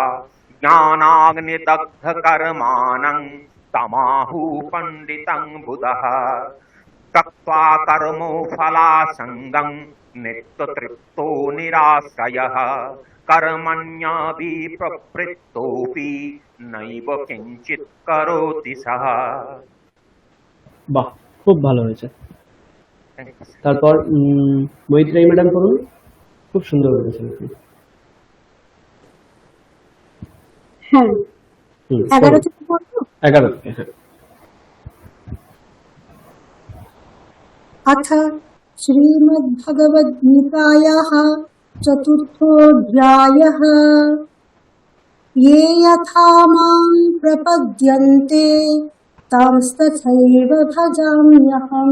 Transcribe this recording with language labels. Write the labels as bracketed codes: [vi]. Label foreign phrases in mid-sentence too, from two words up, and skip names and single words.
[sa] ज्ञानाग्निदग्धकर्माणं तमाहुः पण्डितं बुधः त्यक्त्वा कर्मो फलासङ्गं नित्यतृप्तो निराश्रयः कर्मण्यभिप्रवृत्तोऽपि नैव किञ्चित् करोति सः। [bn] বাহ, খুব ভালো হয়েছে। তারপর মৈত্রেয়ী ম্যাডাম করুন, খুব সুন্দর বলেছেন আপনি। হ্যাঁ, 11 থেকে পড়বো। 11 থেকে, হ্যাঁ। [sa] अथ श्रीमद्भगवद्गीतायाः चतुर्थोऽध्यायः। ये यथा मां प्रपद्यन्ते तांस्तथैव भजाम्यहम्।